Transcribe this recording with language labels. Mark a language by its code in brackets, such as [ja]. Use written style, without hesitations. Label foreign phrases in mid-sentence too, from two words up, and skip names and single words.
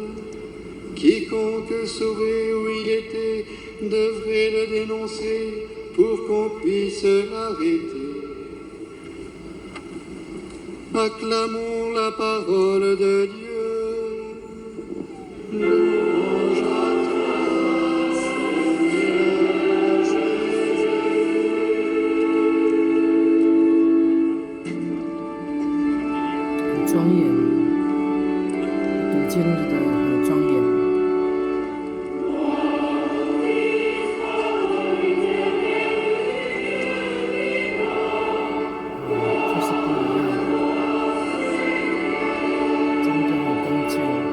[fr] Quiconque saurait où il était devrait le dénoncer pour qu'on puisse l'arrêter. Acclamons la parole de Dieu. Louange à toi, Seigneur Jésus. [zh] 庄严，读经日的很庄严。就是不一样，真的很恭敬。